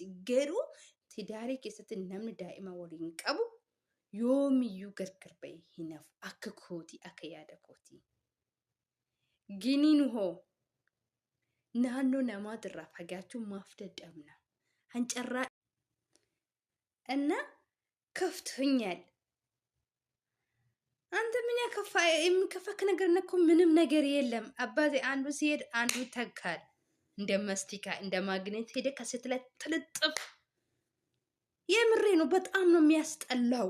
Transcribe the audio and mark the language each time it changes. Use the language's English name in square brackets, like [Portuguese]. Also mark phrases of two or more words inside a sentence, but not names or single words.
[Oromo] Garuu tidaarii keessatti namni daa'ima waliin qabu yoomiyyuu gargar ba'ee hin hafu akka kootii akka yaada kootii. Giniin hoo naannoo namaatirraa fagaachuun maaf dadhabna? [Amharic] Hancarraa እና ከፍቶኛል። አንተ ምን ያከፋ የሚከፋክ ነገር እኮ ምንም ነገር የለም። አባቴ አንዱ ሲሄድ አንዱ ይተካል። እንደ መስቲካ እንደ ማግኔት ሄደ ከሴት ላይ ትልጥፍ። የምሬ ነው። በጣም ነው የሚያስጠላው።